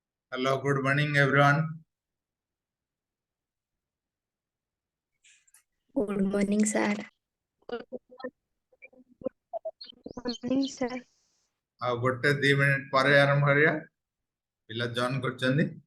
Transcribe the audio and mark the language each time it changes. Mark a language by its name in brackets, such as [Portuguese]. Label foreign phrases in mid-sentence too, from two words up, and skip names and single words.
[English] Hello, good morning, everyone. Good morning, sir. Good morning, sir. [Odia] ଗୋଟେ 2 ମିନିଟ୍ ପରେ ଆରମ୍ଭ କରିବା। ପିଲା ଜଏନ୍ କରୁଛନ୍ତି।